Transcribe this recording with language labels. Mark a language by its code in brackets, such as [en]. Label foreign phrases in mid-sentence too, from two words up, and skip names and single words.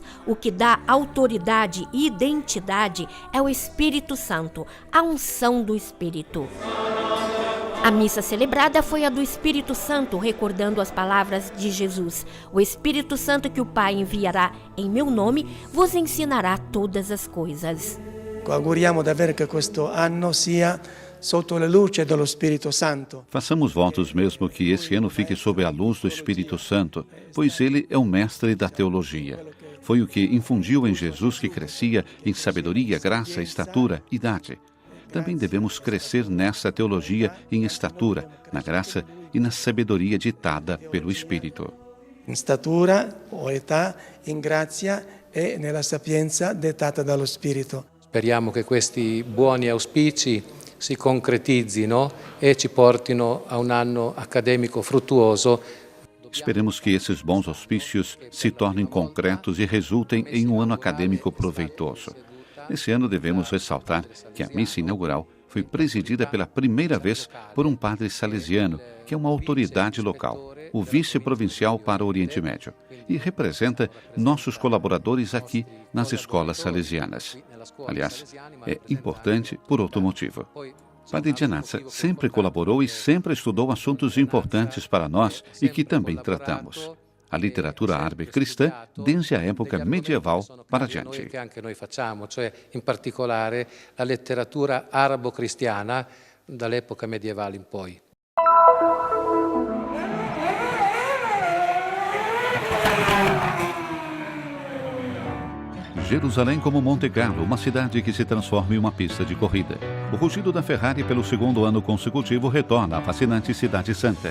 [pt] O que dá autoridade e identidade é o Espírito Santo, a unção do Espírito. A missa celebrada foi a do Espírito Santo, recordando as palavras de Jesus: o Espírito Santo que o Pai enviará em meu nome vos ensinará todas as coisas. [it] Auguriamo davvero che questo anno sia sotto la luce dello Spirito Santo. [pt] Façamos votos mesmo que esse ano fique sob a luz do Espírito Santo, pois ele é o mestre da teologia. Foi o que infundiu em Jesus, que crescia em sabedoria, graça, estatura, idade. Também devemos crescer nessa teologia em estatura, na graça e na sabedoria ditada pelo Espírito. [it] In statura o età, in grazia e nella sapienza dettata dallo Spirito. Speriamo che questi buoni auspici si concretizzino e ci portino a un anno accademico fruttuoso. [pt] Esperemos que esses bons auspícios se tornem concretos e resultem em um ano acadêmico proveitoso. Nesse ano devemos ressaltar que a missa inaugural foi presidida pela primeira vez por um padre salesiano, que é uma autoridade local, o vice-provincial para o Oriente Médio, e representa nossos colaboradores aqui nas escolas salesianas. Aliás, é importante por outro motivo. Padre Giannazza sempre colaborou e sempre estudou assuntos importantes para nós e que também tratamos. A literatura árabe cristã desde a época medieval para diante. [it] Che anche noi facciamo, cioè in particolare la letteratura arabo-cristiana dall'epoca medievale in poi. [pt] Jerusalém como Monte Carlo, uma cidade que se transforma em uma pista de corrida. O rugido da Ferrari pelo segundo ano consecutivo retorna à fascinante Cidade Santa.